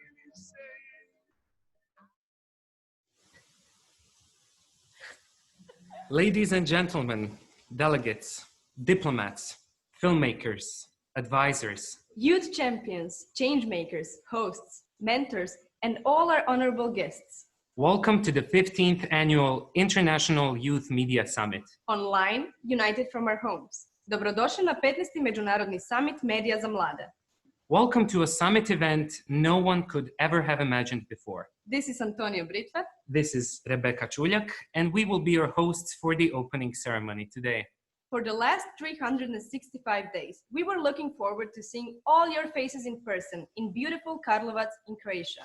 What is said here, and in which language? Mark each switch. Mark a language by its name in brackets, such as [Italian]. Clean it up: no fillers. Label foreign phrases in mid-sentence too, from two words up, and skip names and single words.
[English] Ladies and gentlemen, delegates, diplomats, filmmakers, advisors, Youth champions, change makers, hosts, mentors, and all our honorable guests. welcome to the 15th Annual International Youth Media Summit. Online, united from our homes. [Croatian] Dobrodošli na 15. Međunarodni summit Medija za mlade. [English] Welcome to a summit event no one could ever have imagined before. This is Antonio Britva. This is Rebecca Čuljak, and we will be your hosts for the opening ceremony today. For the last 365 days, we were looking forward to seeing all your faces in person in beautiful Karlovac in Croatia.